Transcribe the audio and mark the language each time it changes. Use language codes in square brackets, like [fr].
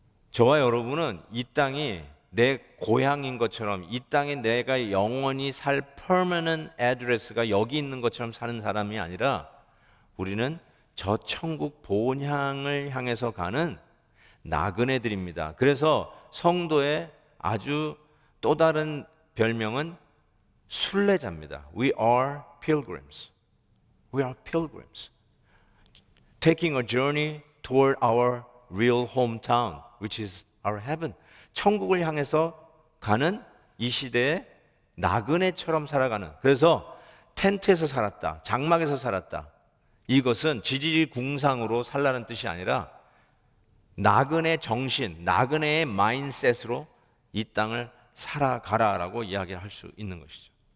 [ko] 저와 여러분은 이 땅이 내 고향인 것처럼, 이 땅에 내가 영원히 살 [en] permanent address [ko] 가 여기 있는 것처럼 사는 사람이 아니라 우리는 저 천국 본향을 향해서 가는 나그네들입니다. 그래서 성도의 아주 또 다른 별명은 순례자입니다. [en] We are pilgrims. We are pilgrims. Taking a journey toward our real hometown, which is our heaven. [ko] 천국을 향해서 가는 이 시대에 나그네처럼 살아가는. 그래서 텐트에서 살았다, 장막에서 살았다. 이것은 지지리궁상으로 살라는 뜻이 아니라 나그네 정신, 나그네의 마인셋으로 이 땅을 살아가라라고 이야기할 수 있는 것이죠.